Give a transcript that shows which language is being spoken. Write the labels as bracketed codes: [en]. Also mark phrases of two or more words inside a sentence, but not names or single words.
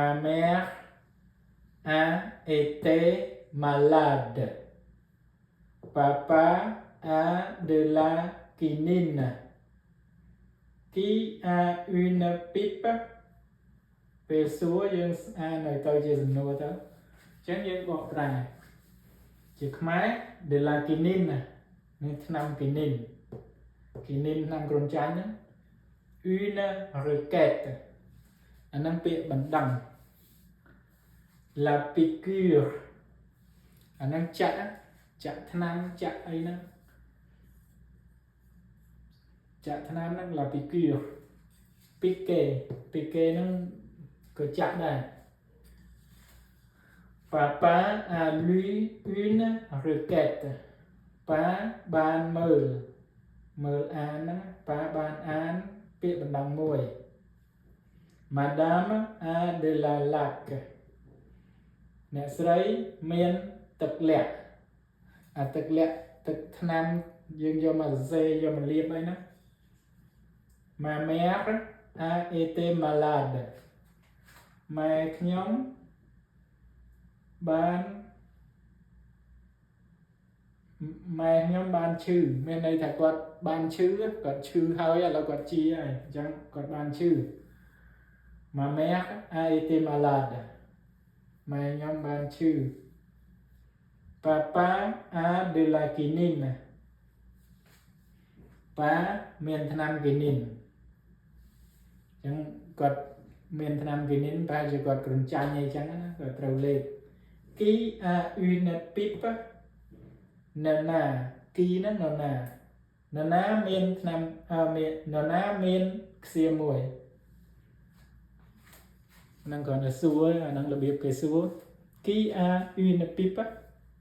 [fr] mère a été malade papa a de la quinine qui a une pipe [km] ពេលសួរយើងអានឲ្យទៅជាសំណួរទៅអញ្ចឹងយើងបកប្រែជាខ្មែរ [fr] de la quinine [km] នេះថ្នាំ quinine ថ្នាំគ្រុនចាញ់ហ្នឹង [fr] une requête [km] អាហ្នឹងពាក្យបណ្ដឹង [fr] la piqûre [km] អាហ្នឹងចាក់ថ្នាំចាក់អីហ្នឹងចាក់ថ្នាំហ្នឹង [fr] la piqûre piquer [km] ហ្នឹងក៏ចាក់ដែរ [fr] papa a lu une requête [km] ប៉ាបានមើលអានហ្នឹង ប៉ាបានអានពាក្យបណ្ដឹងមួយ [fr] madame a de la laque [km] អ្នកស្រីមានទឹកលាក់អាទឹកលាក់ទឹកថ្នាំយើងយកមកសរសេរយកមកលាបអីណា [fr] ma mère a été malade [km] ម៉ែខ្ញុំ បានឈឺមានន័យថាគាត់បានឈឺគាត់ឈឺហើយឥឡូវគាត់ជាហើយអញ្ចឹងគាត់បានឈឺ [fr] ma mère a été malade [km] ម៉ែខ្ញុំបានឈឺ [fr] papa a de la quinine [km] ប៉ាមានថ្នាំគីនីនចឹងគាត់មានថ្នាំគីនីនប្រហែលជាគាត់គ្រុនចាញ់អីចឹងណាគាត់ត្រូវលេខ [fr] Qui a une pipe [km] នរណាគីហ្នឹងនរណាមានថ្នាំមាននរណាមានខ្សៀមួយហ្នឹងគាត់ទៅសួរអាហ្នឹងរបៀបគេសួរ [fr] Qui a une pipe